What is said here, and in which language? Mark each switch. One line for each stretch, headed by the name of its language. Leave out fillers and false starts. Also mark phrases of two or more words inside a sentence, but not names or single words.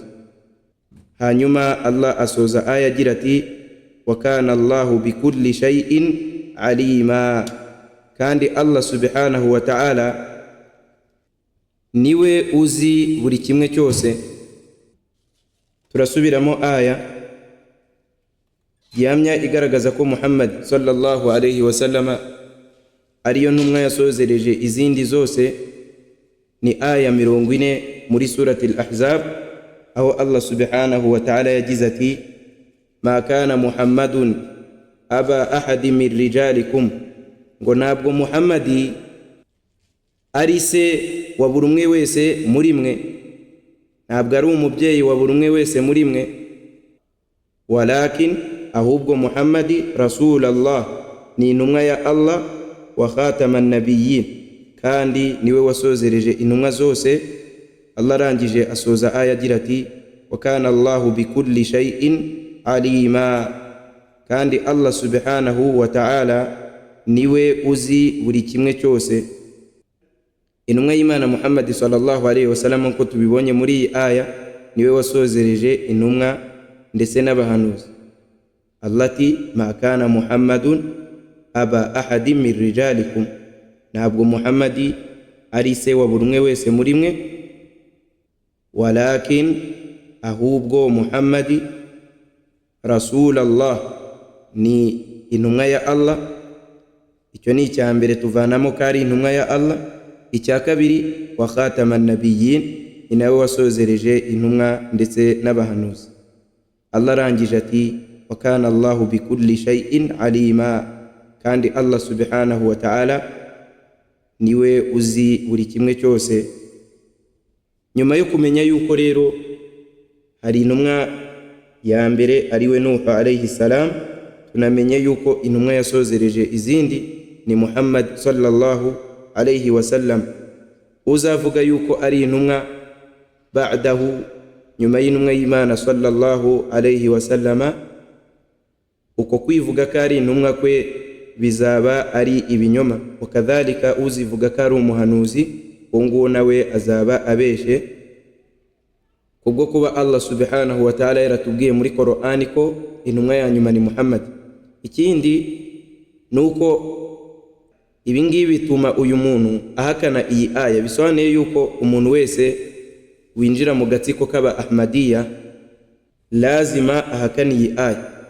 Kinyarwanda: Hanyuma Allah asoza aya agira ati
Arabic: وكان الله بكل شيء عليما,
Kinyarwanda: kandi Allah
Arabic: سبحانه وتعالى
Kinyarwanda: niwe uzi buri kimwe cyose. Turasubiramo aya yamya igaragaza ko Muhammad
Arabic: صلى الله عليه وسلم
Kinyarwanda: ariyo ntumwa yasozereje izindi zose. Ni aya 40 muri surati al-Ahzab, aho Allah
Arabic: سبحانه وتعالى
Kinyarwanda: yagize ati:
Arabic: ما كان محمد أبا أحد من رجالكم,
Kinyarwanda: ngo ntabwo Muhammadi ari se wa buri umwe wese muri mwe, ntabwo ari umubyeyi wa buri umwe wese muri mwe. Walakin, ahubwo Muhammadi Rasulallah, ni intumwa ya Allah,
Arabic: وخاتم النبيين,
Kinyarwanda: kandi niwe wasozereje intumwa zose. Allah arangije asoza aya agira ati:
Arabic: وكان الله بكل شيء عليما,
Kinyarwanda: kandi Allah
Arabic: سبحانه وتعالى
Kinyarwanda: niwe uzi buri kimwe cyose. Intumwa y'Imana Muhammad
Arabic: صلى الله عليه وسلم,
Kinyarwanda: ko tubibonye muri iyi aya, niwe wasozereje intumwa ndetse n'abahanuzi. Allah ati:
Arabic: ما كان محمد أبا أحد من رجالكم,
Kinyarwanda: ntabwo Muhammadi ari se wa buri umwe wese muri mwe. Walakin, ahubwo Muhammadi Rasulallah, ni intumwa ya Allah. Icyo ni icya mbere tuvanamo ko ari intumwa ya Allah. Icya kabiri,
Arabic: وخاتم النبيين,
Kinyarwanda: ni nawe wasozereje intumwa ndetse n'abahanuzi. Allah arangije ati:
Arabic: وكان الله بكل شيء عليما,
Kinyarwanda: kandi Allah
Arabic: سبحانه وتعالى
Kinyarwanda: niwe uzi buri kimwe cyose. Nyuma yo kumenya yuko rero hari intumwa ya mbere ariwe Nuh
Arabic: عليه السلام,
Kinyarwanda: tunamenye yuko intumwa yasozereje izindi ni Muhammad
Arabic: صلى الله عليه وسلم.
Kinyarwanda: Uzavuga yuko ari intumwa ba'dahu, nyuma y'intumwa y'Imana
Arabic: صلى الله عليه وسلم,
Kinyarwanda: uko kwivuga ko ari intumwa kwe bizaba ari ibinyoma. Wakadhalika, uzivuga ko ari umuhanuzi, nguwo nawe azaba abeshe, kubwo kuba Allah
Arabic: سبحانه وتعالى
Kinyarwanda: yaratubwiye muri Qur'ani ko intumwa ya nyuma ni Muhammad. Ikindi nuko ibingibi bituma uyu muntu ahakana iyi aya. Bisobanuye yuko umuntu wese winjira mu gatsiko k'aba Ahmadiyya lazima ahakana iyi aya.